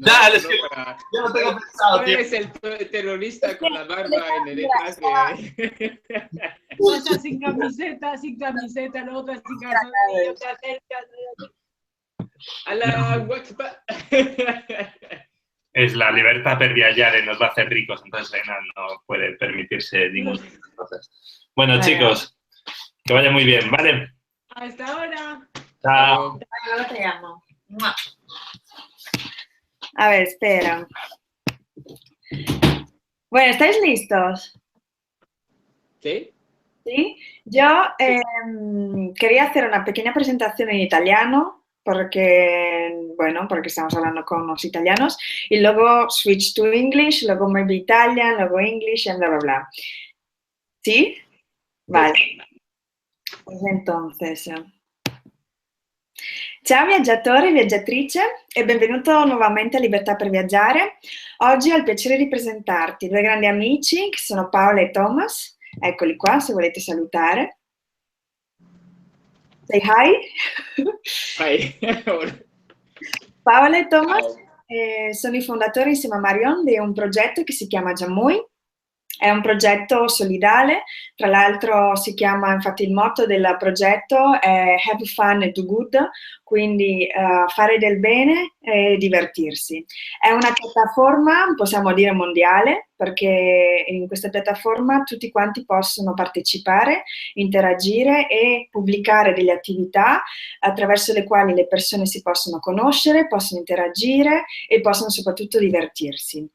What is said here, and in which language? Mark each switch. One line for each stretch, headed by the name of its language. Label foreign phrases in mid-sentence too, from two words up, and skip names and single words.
Spanish: Ya, es que yo no tengo pensado, tío. Eres el terrorista con la barba en el detrás de... Pasa sin camiseta, luego otra sin calzoncillo, te acercas. A la WhatsApp. Es la libertad
Italian: per viaggiare,
Spanish: nos va a hacer ricos, entonces Elena no puede permitirse ningún cosas. Bueno, chicos, que vaya muy bien, ¿vale? Hasta ahora. Chao. Ahora te llamo. A ver, espera. Bueno, ¿estáis listos? ¿Sí? Sí. Yo quería hacer una pequeña presentación en italiano porque estamos hablando con los italianos y luego
English: switch to English,
Spanish: luego
English: maybe Italian,
Spanish: luego English y bla, bla, bla. ¿Sí? Vale. Pues entonces...
Italian: Ciao viaggiatori e viaggiatrice e benvenuto nuovamente a Libertà per Viaggiare. Oggi ho il piacere di presentarti due grandi amici che sono Paola e Thomas Eccoli qua, se volete salutare.
English: Say hi. Hi.
Italian: Paola e Thomas Ciao. sono i fondatori insieme a Marion di un progetto che si chiama Jamuy. È un progetto solidale, tra l'altro si chiama, infatti il motto del progetto è
English: Have fun and do good,
Italian: quindi fare del bene e divertirsi. È una piattaforma, possiamo dire mondiale, perché in questa piattaforma tutti quanti possono partecipare, interagire e pubblicare delle attività attraverso le quali le persone si possono conoscere, possono interagire e possono soprattutto divertirsi.